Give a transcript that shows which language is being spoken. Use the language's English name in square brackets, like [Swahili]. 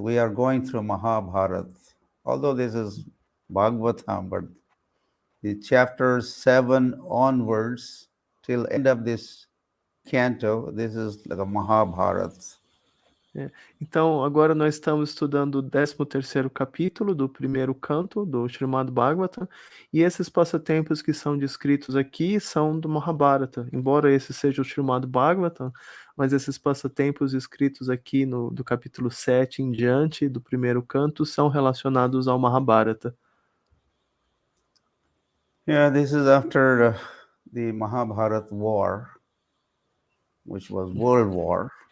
[English] We are going through Mahabharat. Although this is Bhagavatam, but the chapters 7 onwards till end of this canto, this is like a Mahabharat. [Portuguese] Então, agora nós estamos estudando o 13º capítulo do primeiro canto do Srimad Bhagavatam, e esses passatempos que são descritos aqui são do Mahabharata. Embora esse seja o Srimad Bhagavatam, mas esses passatempos escritos aqui do capítulo 7 em diante do primeiro canto são relacionados ao Mahabharata. [English] Yeah, this is after the Mahabharata war, which was World War.